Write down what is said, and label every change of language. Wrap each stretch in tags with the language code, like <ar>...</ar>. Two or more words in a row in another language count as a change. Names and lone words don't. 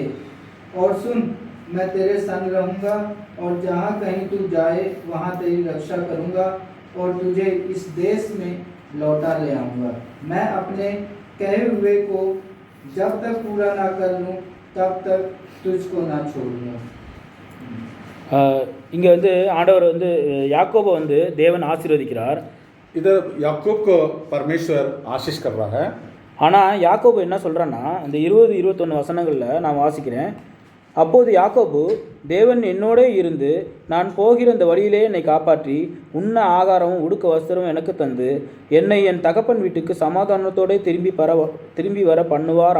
<hi>और सुन, मैं तेरे संग रहूँगा और जहाँ कहीं तू जाए वहाँ तेरी रक्षा करूँगा और तुझे इस देश में लौटा ले आऊँगा. मैं अपने कहे हुए को जब तक पूरा ना कर लूँ तब तक तुझको ना छोड़ूंगा.</hi> <ta>இங்கே வந்து ஆண்டவர் வந்து யாக்கோபை வந்து தேவன் ஆசீர்வதிக்கிறார்.</ta> <hi>इधर याकूब को परमेश्वर आशीष कर रहा है.</hi> <ta>ஆனால் யாக்கோபு என்ன சொல்கிறான்னா, இந்த 20-21 வசனங்களில் நான் வாசிக்கிறேன். அப்போது யாக்கோபு, தேவன் என்னோடே இருந்து நான் போகிற இந்த வழியிலே என்னை காப்பாற்றி உண்ண ஆகாரமும் உடுக்க வஸ்திரமும் எனக்கு தந்து என்னை என் தகப்பன் வீட்டுக்கு சமாதானத்தோடு திரும்பி வர பண்ணுவார்.</ta>